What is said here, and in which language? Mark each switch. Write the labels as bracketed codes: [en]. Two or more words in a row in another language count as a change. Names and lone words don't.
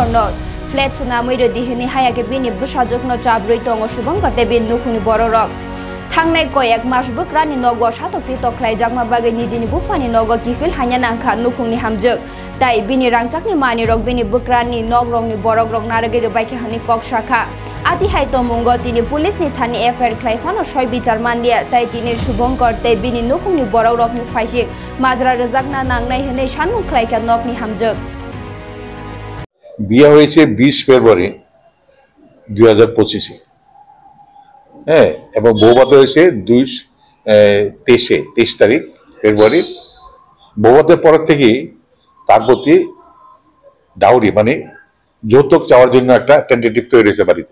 [trp] no flat sanamoi re dihini hayake bini busajokno chabroi tongo Shubhankar te bini nukungni borok rok Thangnai koyak mas bukrani nogo shatok pitok khlai jakma bagai nijini bufani nogo kifil hanya nangkha nukungni hamjuk tai bini rangchakni mani rok bini bukrani nogrongni borok rok narage baike hani kok shakha ati hai to mungo tini police ni thani FIR khlaifano soi bichar manlia tai tini Shubhankar te bini nukungni borok rokni faisik majra rejakna nangnai hene shanmung khlaika nokni hamjuk [bn] বিয়ে হয়েছে 20 ফেব্রুয়ারি 2025 হ্যাঁ এবং বৌভাত হয়েছে 23 তারিখ ফেব্রুয়ারি। বৌভাতের পর থেকে তার প্রতি ডাউরি মানে যৌতুক চাওয়ার জন্য একটা টেন্টেটিভ তৈরি হয়েছে বাড়িতে।